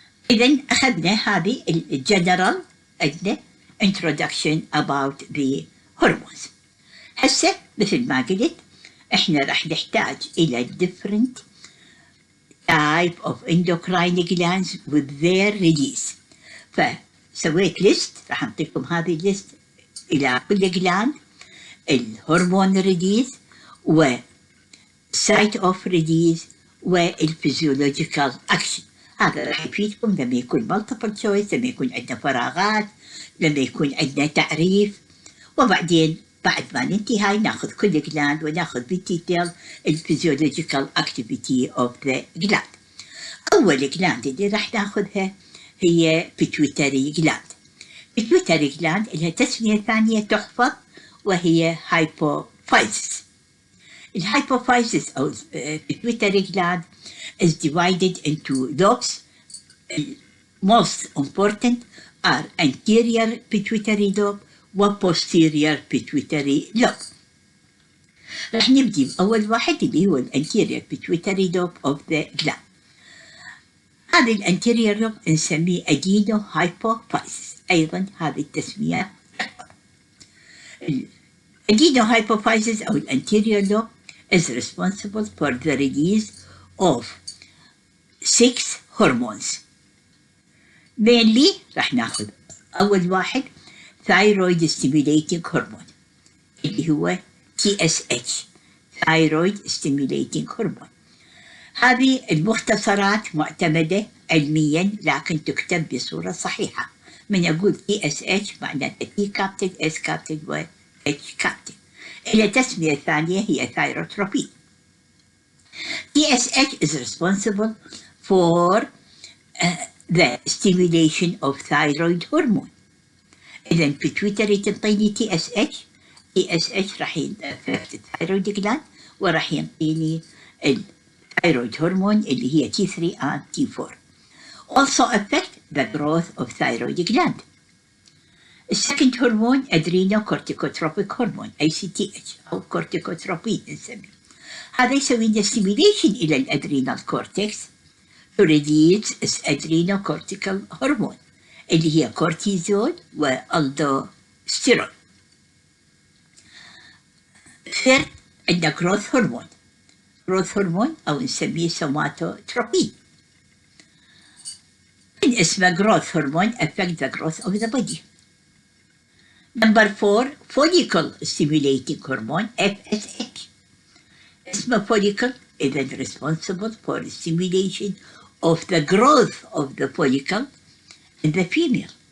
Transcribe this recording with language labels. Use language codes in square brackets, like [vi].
[ar] إذن أخذنا هذه الجنرال [en] introduction about the hormones. [ar] هسه مثل ما قلت احنا راح نحتاج إلى [en] different type of endocrine glands with their release. [ar] فسويت ليست راح أعطيكم هذه الليست إلى كل جلاند الهرمون ريليز و [en] site of release [ar] والفيزيولوجيكال أكشن. هذا راح يفيدكم لما يكون [en] multiple choice، [ar] لما يكون عندنا فراغات، لما يكون عندنا تعريف. وبعدين بعد ما ننتهي هاي ناخذ كل جلاند وناخذ بالديتيل الفيزيولوجيكال اكتيفيتي اوف ذا جلاند. اول جلاند اللي راح ناخذها هي pituitary gland. pituitary gland لها تسمية ثانية تحفظ وهي hypophysis. [en] الhypophysis أو pituitary gland is divided into lobes. Most important are anterior pituitary lobe و posterior pituitary lobe. [ar] راح نبدي بأول واحد اللي هو [en] anterior pituitary lobe of the gland. [ar] هذا الانتيريور لوب نسميه adenohypophysis. أيضا هذه التسمية. [en] adenohypophysis أو anterior lobe is responsible for the release of 6 hormones. mainly [ar] راح ناخذ أول واحد [en] thyroid stimulating hormone [ar] اللي هو [en] TSH thyroid stimulating hormone. [ar] هذه المختصرات معتمدة علميا لكن تكتب بصورة صحيحة. من أقول TSH معناته T capital S capital و H capital. إلى تسمية ثانية هي thyrotropion. [en] TSH is responsible for the stimulation of thyroid hormone. [ar] إذا pituitary تنطيني TSH راح ينفكت الثايرويد جلاند وراح ينطيني الثايرويد هرمون اللي هي T3 and T4. [en] Also affect the growth of thyroid gland. السكند hormone adrenocorticotropic hormone ACTH أو corticotropin نسميه. [ar] هذا يسوي لنا stimulation إلى الادرينال كورتكس [en] to release adrenocortical hormone [ar] اللي هي كورتيزول والدوستيرون. ثيرد عندنا growth hormone. growth hormone أو نسميه سوماتوتروبين. من اسمه [en] growth hormone affect the growth of the body. Number 4 follicle stimulating hormone FSH. اسمه follicle إذا responsible for stimulation of the growth of the follicle in the female.